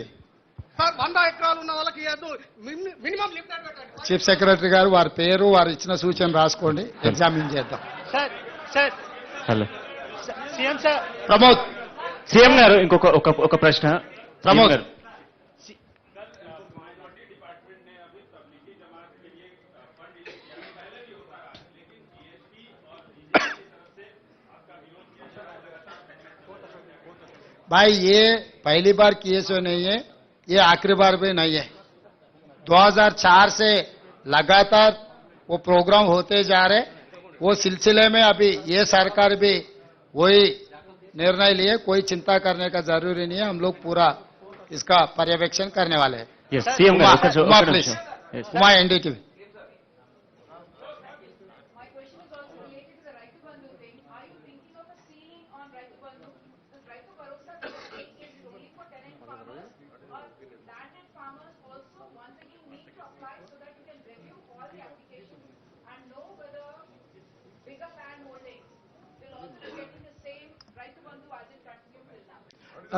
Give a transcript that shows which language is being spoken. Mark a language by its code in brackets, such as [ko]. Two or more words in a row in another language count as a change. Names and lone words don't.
[te] సార్ 100 ఎకరాలు ఉన్న వాళ్ళకి [en] minimum limit [te] పెట్టండి. [en] chief secretary [te] గారు వారి పేరు వారు ఇచ్చిన సూచన రాసుకోండి, ఎగ్జామిన్ చేద్దాం. సార్ సార్ హలో సీఎం సార్ ప్రమోద్ సీఎం గారు ఇంకొక ఒక ప్రశ్న. ప్రమోద్ గారు [hi] भाई ये पहली बार केस नहीं है, ये आखिरी बार भी नहीं है. 2004 से लगातार वो प्रोग्राम होते जा रहे. वो सिलसिले में अभी ये सरकार भी वही निर्णय लिए. कोई चिंता करने का जरूरी नहीं है. हम लोग पूरा इसका पर्यवेक्षण करने वाले हैं. [te] సీఎం గారు [hi] उमा प्लीज, उमा एनडीटीवी. [en] My question is also related to the Raitu Bandhu thing. Are you thinking of a ceiling on Raitu Bandhu? This Raitu Bharosa scheme is only for tenant farmers or landed farmers also once again need to apply so that you can review all the applications and know whether bigger land holdings will also be getting the same Raitu Bandhu as it continued till now.